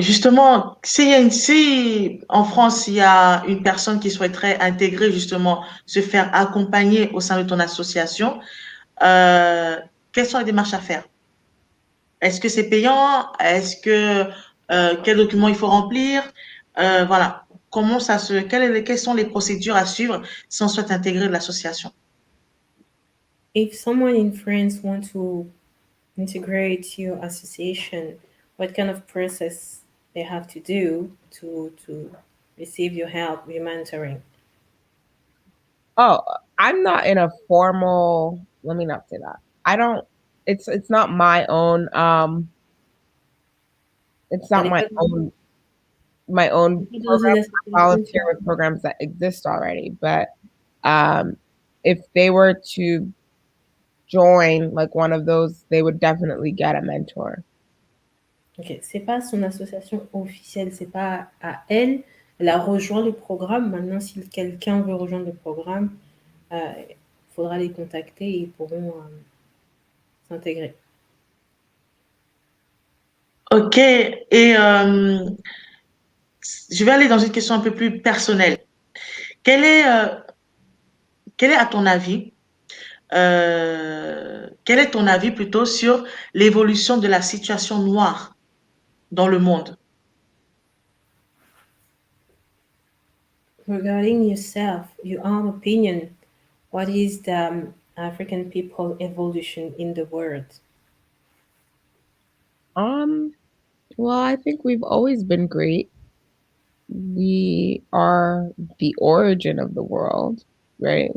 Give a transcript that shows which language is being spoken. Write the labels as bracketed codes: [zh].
[fr] Justement, si en France, il y a une personne qui souhaiterait intégrer, justement, se faire accompagner au sein de ton association, euh, quelles sont les démarches à faire? Est-ce que c'est payant? Quels documents il faut remplir? Voilà. Quelles sont les procédures à suivre si on souhaite intégrer l'association? [en] If someone in France wants to integrate your association, what kind of process they have to do to receive your help, your mentoring? Oh, I'm not in a formal, let me not say that. I don't, it's not my own, it's not my own program. I volunteer with programs that exist already, but If they were to join like one of those, they would definitely get a mentor. [fr] Ok, c'est pas son association officielle, c'est pas à elle. Elle a rejoint le programme. Maintenant, si quelqu'un veut rejoindre le programme, il faudra les contacter et ils pourront s'intégrer. Ok, et je vais aller dans une question un peu plus personnelle. Quel est, euh, quel est à ton avis, quel est ton avis plutôt sur l'évolution de la situation noire dans le monde? [en] Regarding yourself, your own opinion, what is the African people evolution in the world? Well, I think we've always been great. We are the origin of the world, right?